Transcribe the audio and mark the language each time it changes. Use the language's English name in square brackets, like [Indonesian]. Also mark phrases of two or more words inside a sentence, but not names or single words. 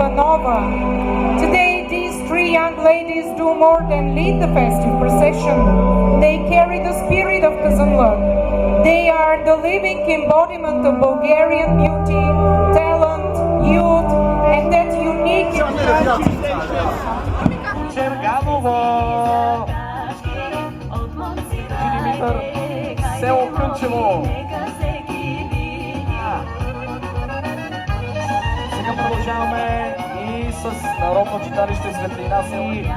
[English] Nova. Today, these three young ladies do more than lead the festive procession. They carry the spirit of Kazanluk. They are the living embodiment of Bulgarian beauty, talent, youth, and that unique [Bulgarian] Черганово! Димитър, село Кънчево. Сега продължаваме и с Народно читалище Светлина Сели.